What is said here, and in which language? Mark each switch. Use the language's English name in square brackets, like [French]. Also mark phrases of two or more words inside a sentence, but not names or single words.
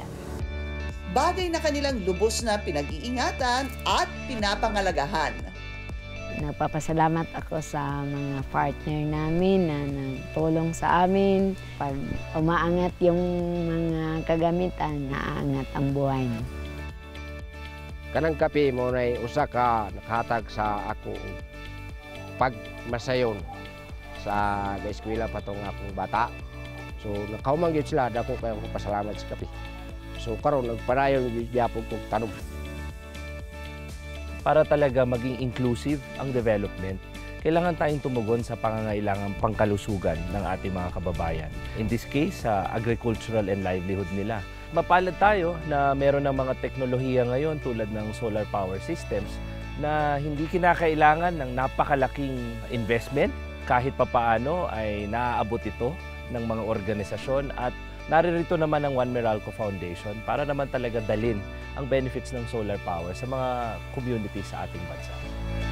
[Filipino] Bagay na kanilang lubos na pinag-iingatan at pinapangalagahan. Nagpapasalamat ako sa mga partner namin na nagtulong sa amin. Pag umaangat yung mga kagamitan, naaangat ang buhay. [Cebuano] Kanang kape mo na usa ka nakahatag sa ako pagmasayon sa eskwela patong akong bata. So nakaumang gyud sila, dako kayo pasalamat sa kape. So karon nagpadayon gyud gyapon kog tanong. [Filipino] Para talaga maging inclusive ang development, kailangan tayong tumugon sa pangangailangang pangkalusugan ng ating mga kababayan. [English] In this case, [Filipino] sa [English] agricultural and livelihood [Filipino] nila. Mapalad tayo na meron ng mga teknolohiya ngayon tulad ng [English] solar power systems [Filipino] na hindi kinakailangan ng napakalaking investment. Kahit papaano ay naaabot ito ng mga organisasyon at naririto naman ang One Meralco Foundation para naman talaga dalin ang benefits ng [English] solar power [Filipino] sa mga communities sa ating bansa.